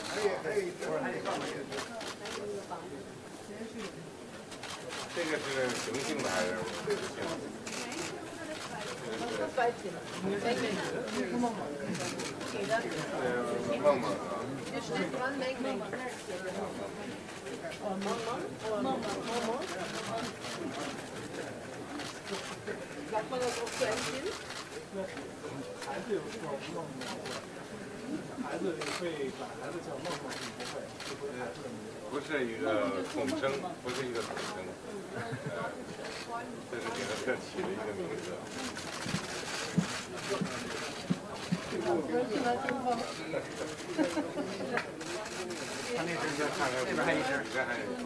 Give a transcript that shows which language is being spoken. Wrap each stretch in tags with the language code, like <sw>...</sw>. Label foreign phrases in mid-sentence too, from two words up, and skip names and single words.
<zh>还有一会儿还得放这个。这个是雄性的还是雌性的？梦梦啊。</zh> <de>Sagt man das auch zu einem Kind?</de> <zh>孩子有这种梦梦，孩子会把孩子叫梦梦，不会孩子的名字。不是一个统称，不是一个统称，这是给他特起的一个名字。他那只先看看，这边还有一只，这边还有一只。</zh>